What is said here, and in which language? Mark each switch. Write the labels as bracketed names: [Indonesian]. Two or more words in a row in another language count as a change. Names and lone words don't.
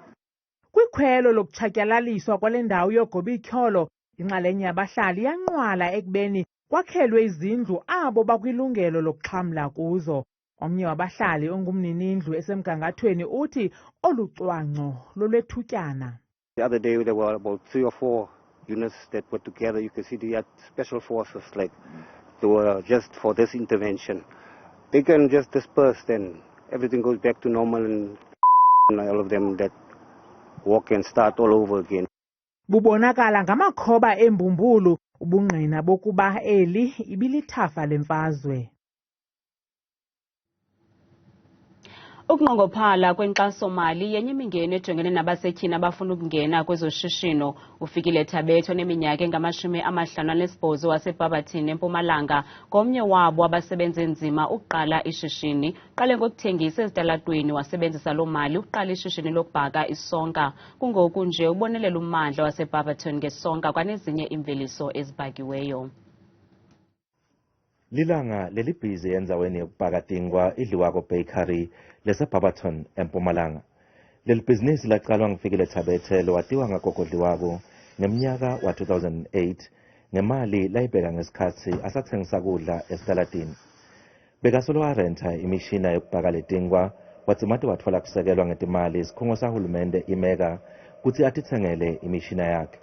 [Xhosa] Kwikhwelo lokutshatyalaliswa kwale ndawo yogobityholo, inxalenye yabahlali yanqwala ekubeni kwakhelwe izindlu abo bakwilungelo lokuxhamla kuzo. Omnye wabahlali ongumninindlu esemgangathweni uthi olucwangco lolwethutyana. [English] The other day there were about 3 or 4 units that were together. You can see they had special forces, like they were just for this intervention. They can just disperse, then everything goes back to normal, and all of them that walk and start all over again. [Xhosa] Bubonakala ngamakhoba embumbulu ubungqina bokuba eli ibilithafa lemfazwe. Ukunqongophala kwenkxaso-mali yenye imingeni ejongene nabasetyhini abafuna ukungena kwezoshishino. Ufikile Thabetho neminyaka engama-58 waseBarberton eMpumalanga, ngomnye wabo abasebenze nzima ukuqala ishishini. Uqale ngokuthengisa ezitalatweni, wasebenzisa loo mali ukuqala ishishini lokubhaka isonka. Kungoku nje ubonelela ummandla waseBarberton ngesonka kwanezinye imveliso ezibhakiweyo. [Swati] Lilanga lelibhizi enzaweni yokubhaka tingwa idliwako bakery leseBarberton eMpumalanga. Leli bhizinisi laqalwa nguFikile Thabethe lowatiwa ngagogodliwako ngeminyaka wa-2008 ngemali layibheka ngesikhathi asathengisa kudla esitalatini. Bekasolo warenta imishina yokubhaka letingwa, watsimati watfola kusekelwa ngetimali isikhungo sahulumende imega kuthi atithengele imishina yakhe.